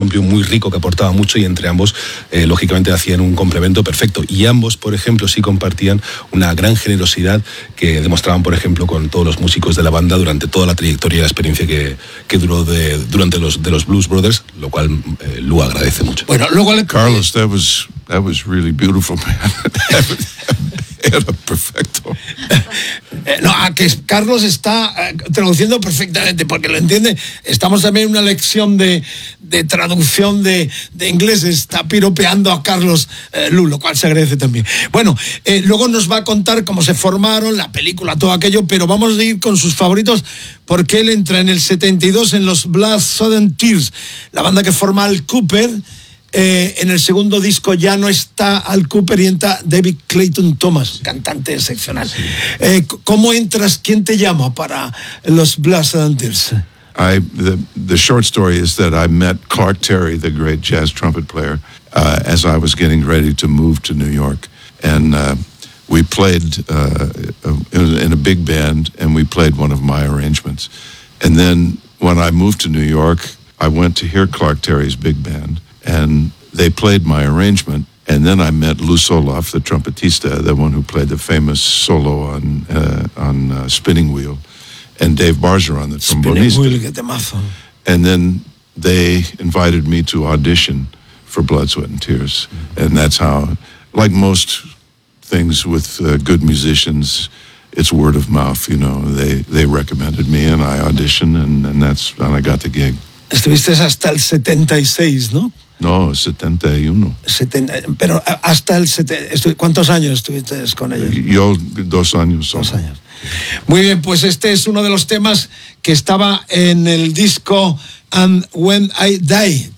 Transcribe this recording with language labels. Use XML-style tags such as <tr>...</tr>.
<es>un pío muy rico que aportaba mucho y entre ambos, lógicamente, hacían un complemento perfecto. Y ambos, por ejemplo, sí compartían una gran generosidad que demostraban, por ejemplo, con todos los músicos de la banda durante toda la trayectoria y la experiencia que duró durante los Blues Brothers, lo cual Lou agradece mucho. Bueno, luego le...</es> <en>Carlos, that was really beautiful, man.</en> <es>Era perfecto. No, a que Carlos está traduciendo perfectamente, porque lo entiende. Estamos también en una lección de traducción de inglés. Está piropeando a Carlos Lou, lo cual se agradece también. Bueno, luego nos va a contar cómo se formaron, la película, todo aquello, pero vamos a ir con sus favoritos, porque él entra en el 72 en los Blood Sudden Tears, la banda que forma Al Kooper. En el segundo disco ya no está Al Kooper y entra David Clayton Thomas, cantante excepcional. Sí. ¿Cómo entras? ¿Quién te llama para los Blood Sudden Tears?</es> <en>The short story is that I met Clark Terry, the great jazz trumpet player, as I was getting ready to move to New York. And we played in a big band, and we played one of my arrangements. And then when I moved to New York, I went to hear Clark Terry's big band. And they played my arrangement, and then I met Lou Soloff, the trumpetista, the one who played the famous solo on Spinning Wheel, and Dave Bargeron, the trombonista.</en> <es>Spinning Wheel, temazo.</es> <en>And then they invited me to audition for Blood, Sweat, and Tears. Mm-hmm. And that's how, like most things with good musicians, it's word of mouth, you know. They recommended me, and I auditioned, and I got the gig.</en> <es>Estuviste hasta el 76, ¿no? No, 71. Pero hasta el 70, ¿cuántos años estuviste con ellos? Yo, 2 años solo. 2 años. Muy bien, pues este es uno de los temas que estaba en el disco And When I Die.</es>